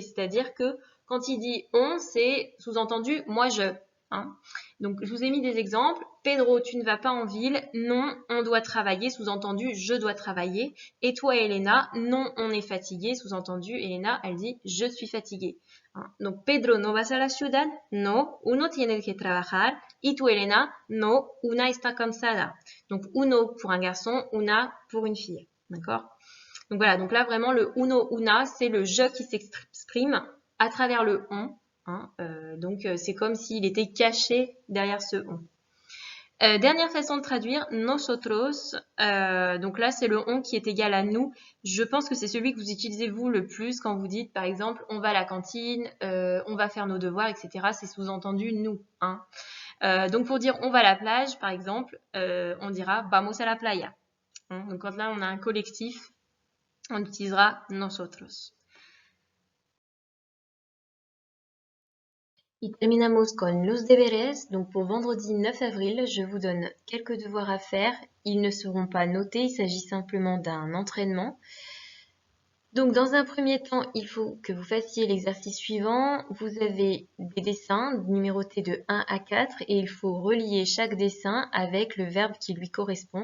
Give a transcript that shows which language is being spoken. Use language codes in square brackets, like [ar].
[fr] C'est-à-dire que quand il dit on, c'est sous-entendu moi je. Donc je vous ai mis des exemples. Pedro, tu ne vas pas en ville. Non, on doit travailler. Sous-entendu, je dois travailler. Et toi, Elena, non, on est fatigué. Sous-entendu, Elena, elle dit je suis fatiguée. Donc [es] Pedro, no vas a la ciudad. No, uno tiene que trabajar. Y tu, Elena, no, una está cansada. [fr] Donc uno pour un garçon, una pour une fille. D'accord? Donc voilà, donc là vraiment le uno, una, c'est le je qui s'exprime à travers le on. Donc c'est comme s'il était caché derrière ce on. Dernière façon de traduire, nosotros, donc là c'est le on qui est égal à nous. Je pense que c'est celui que vous utilisez vous le plus quand vous dites par exemple on va à la cantine, on va faire nos devoirs, etc. C'est sous-entendu nous. Donc pour dire on va à la plage par exemple, on dira [es] vamos a la playa. [fr] Donc quand là on a un collectif, on utilisera nosotros. [es] Y terminamos con los deberes. [fr] Donc pour vendredi 9 avril, je vous donne quelques devoirs à faire. Ils ne seront pas notés, il s'agit simplement d'un entraînement. Donc dans un premier temps, il faut que vous fassiez l'exercice suivant. Vous avez des dessins numérotés de 1 à 4 et il faut relier chaque dessin avec le verbe qui lui correspond.